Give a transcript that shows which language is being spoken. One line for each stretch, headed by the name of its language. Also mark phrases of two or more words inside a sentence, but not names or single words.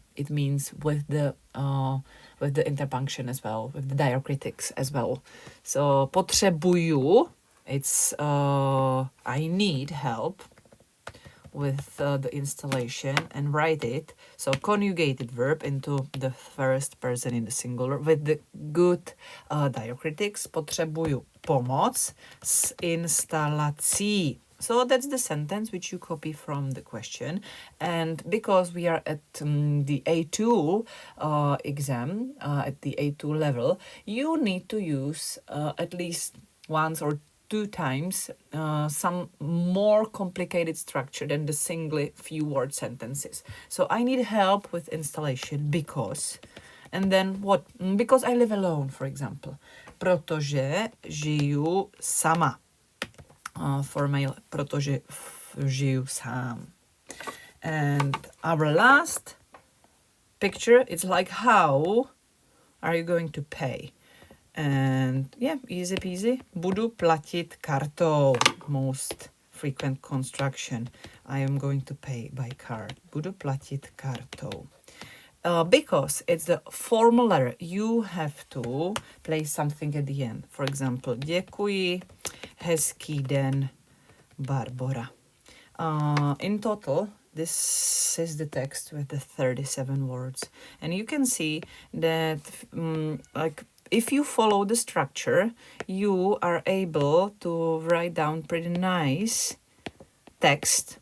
English: It means with the interpunction as well, with the diacritics as well. So potřebuju, it's I need help with the installation, and write it, so conjugated verb into the first person in the singular with the good diacritics.
Czech: Potřebuju pomoc s instalací.
English: So that's the sentence which you copy from the question. And because we are at the A2 exam, at the A2 level, you need to use at least once or two times some more complicated structure than the singly few word sentences. So I need help with installation because, and then what? Because I live alone, for example.
Czech: Protože žiju sama.
English: For male,
Czech: protože žiju sám.
English: And our last picture, it's like, how are you going to pay? And yeah, easy peasy.
Czech: Budu platit kartou.
English: Most frequent construction. I am going to pay by card.
Czech: Budu platit kartou.
English: Because it's the formal letter, you have to place something at the end. For example,
Czech: děkuji, hezký den, Barbora.
English: In total, this is the text with the 37 words. And you can see that like if you follow the structure, you are able to write down pretty nice text.